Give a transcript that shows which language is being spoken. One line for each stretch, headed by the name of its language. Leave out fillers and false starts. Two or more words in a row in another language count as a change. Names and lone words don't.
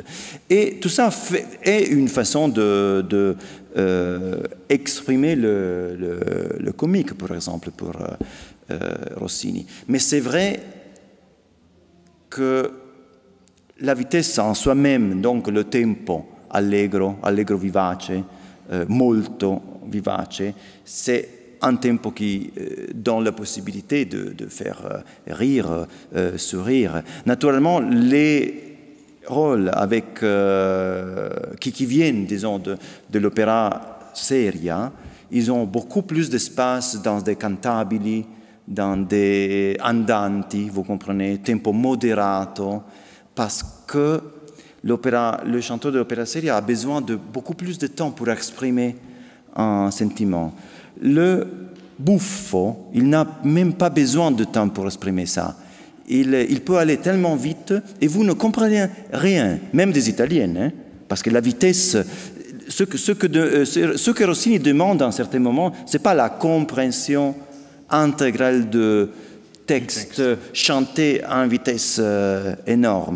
French: Et tout ça est une façon de exprimer le comique, par exemple, pour Rossini. Mais c'est vrai que la vitesse en soi-même, donc le tempo,
Italian: allegro vivace, molto vivace,
French: c'est un tempo qui donne la possibilité de faire rire, sourire. Naturellement, les rôles qui viennent, disons, de l'opéra seria, ils ont beaucoup plus d'espace dans des cantabili, dans des andanti, vous comprenez,
Italian: tempo moderato,
French: parce que le chanteur de l'opéra seria a besoin de beaucoup plus de temps pour exprimer un sentiment. Le buffo, il n'a même pas besoin de temps pour exprimer ça. Il peut aller tellement vite et vous ne comprenez rien, même des Italiennes, hein, parce que la vitesse, ce que Rossini demande à un certain moment, ce n'est pas la compréhension intégrale de texte chanté à une vitesse énorme.